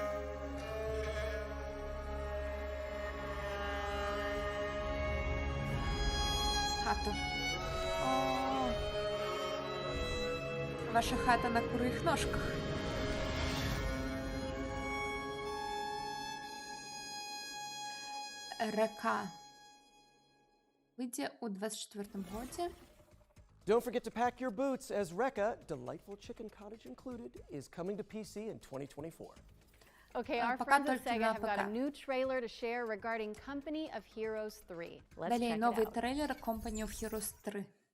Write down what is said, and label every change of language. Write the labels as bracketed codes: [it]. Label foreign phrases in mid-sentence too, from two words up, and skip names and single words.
[be] Хату. О, ваша хата на курых ножках. Река. Выйдзе у 24-м годзе. [en] Don't forget to pack your boots, as Rekka, Delightful Chicken Cottage included, is coming to PC in 2024. Okay, our friends at Sega have got a new trailer to share regarding Company of Heroes 3. Let's check it out. [ru] Новый трейлер Company of Heroes 3.